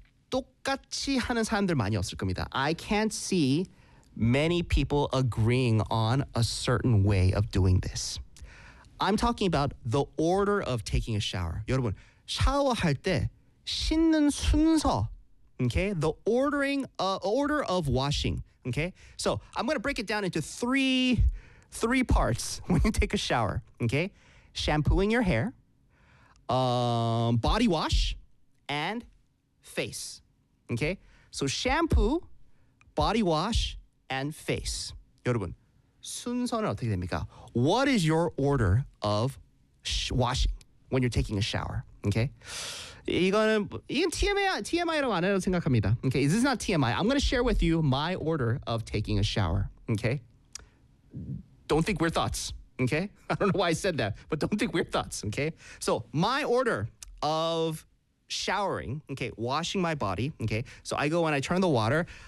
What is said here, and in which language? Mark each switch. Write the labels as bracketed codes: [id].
[ko] 똑같이 하는 사람들 많이 없을 겁니다. [en] I can't see many people agreeing on a certain way of doing this. I'm talking about the order of taking a shower. [ko] 여러분, 샤워할 때 씻는 순서, okay? [en] The ordering, order of washing, okay? So I'm going to break it down into three parts when you take a shower, okay? Shampooing your hair, body wash, and face, okay? So shampoo, body wash, and face. [ko] 여러분, 순서는 어떻게 됩니까? [en] What is your order of washing when you're taking a shower, okay? [ko] 이건 TMI라고 안 해도 생각합니다. [en] Okay, this is not TMI. I'm going to share with you my order of taking a shower, okay? Don't think weird thoughts, okay? I don't know why I said that, but don't think weird thoughts, okay? So my order of showering, okay, washing my body, okay? So I go and I turn the water.